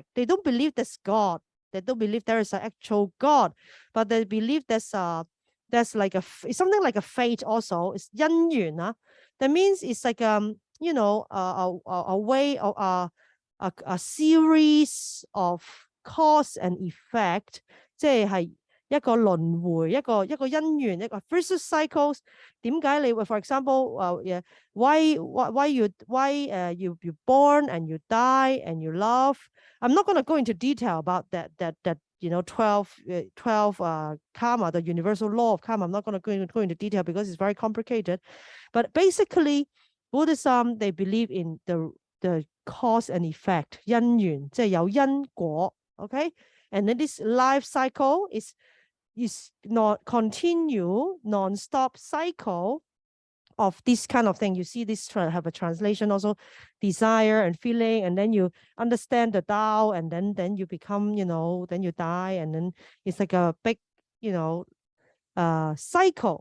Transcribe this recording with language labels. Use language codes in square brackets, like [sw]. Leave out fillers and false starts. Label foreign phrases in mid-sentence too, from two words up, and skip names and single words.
[en] They don't believe there's God. They don't believe there is an actual God, but they believe there's like it's something like a fate also. It's 因緣. That means it's like a way of a series of cause and effect. [yue] 即係一個輪迴，一個因緣，一個 [en] vicious cycles。 [yue] 點解你 [en] for example why you born and you die and you love? I'm not going to go into detail about that 12 karma, the universal law of karma. I'm not going to go into detail because it's very complicated. But basically, Buddhism, they believe in the cause and effect, [yue] 因緣，即係有因果。 [en] Okay, and then this life cycle is not continue non-stop cycle of this kind of thing. You see this have a translation also, desire and feeling, and then you understand the Tao, and then you become, then you die, and then it's like a big, cycle.